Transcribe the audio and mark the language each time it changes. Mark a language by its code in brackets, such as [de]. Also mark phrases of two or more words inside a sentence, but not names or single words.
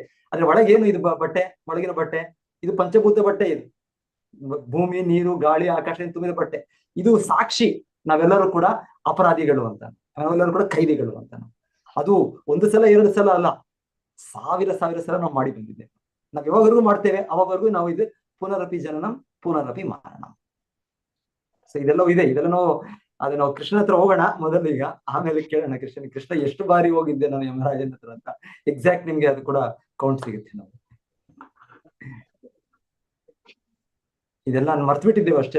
[kn] ಆದ್ರೆ ಒಳಗೇನು ಇದು ಬಟ್ಟೆ, ಒಳಗಿನ ಬಟ್ಟೆ ಇದು ಪಂಚಭೂತ ಬಟ್ಟೆ, ಇದು ಭೂಮಿ, ನೀರು, ಗಾಳಿ, ಆಕಾಶ ತುಂಬಿದ ಬಟ್ಟೆ. ಇದು ಸಾಕ್ಷಿ ನಾವೆಲ್ಲರೂ ಕೂಡ ಅಪರಾಧಿಗಳು ಅಂತ, ನಾವೆಲ್ಲರೂ ಕೂಡ ಖೈದಿಗಳು ಅಂತ. ಅದು 1 ಸಲ 2 ಸಲ ಅಲ್ಲ, 1000 ಸಲ ನಾವು ಮಾಡಿ ಬಂದಿದ್ದೇವೆ. ನಾವ್ ಯಾವಾಗವರೆಗೂ ಮಾಡ್ತೇವೆ ಅವಾಗವರೆಗೂ ನಾವು ಇದು [sa] ಪುನರಪಿ ಜನನಂ ಪುನರಪಿ ಮರಣಂ. [kn] ಸೊ ಇದೆಲ್ಲವೂ ಇದೆ. ಇದೆಲ್ಲ ನಾವು ಕೃಷ್ಣ ಹತ್ರ ಹೋಗೋಣ ಮೊದಲು, ಈಗ ಆಮೇಲೆ ಕೇಳೋಣ ಕೃಷ್ಣ ಎಷ್ಟು ಬಾರಿ ಹೋಗಿದ್ದೆ ನಾನು ಯಮರಾಜನ ಹತ್ರ ಅಂತ. ಎಕ್ಸಾಕ್ಟ್ ನಿಮ್ಗೆ ಅದು ಕೂಡ ಕೌಂಟ್ ಸಿಗುತ್ತೆ. ನಾವು ಇದೆಲ್ಲ ಮರ್ತು ಬಿಟ್ಟಿದ್ದೇವೆ ಅಷ್ಟೇ.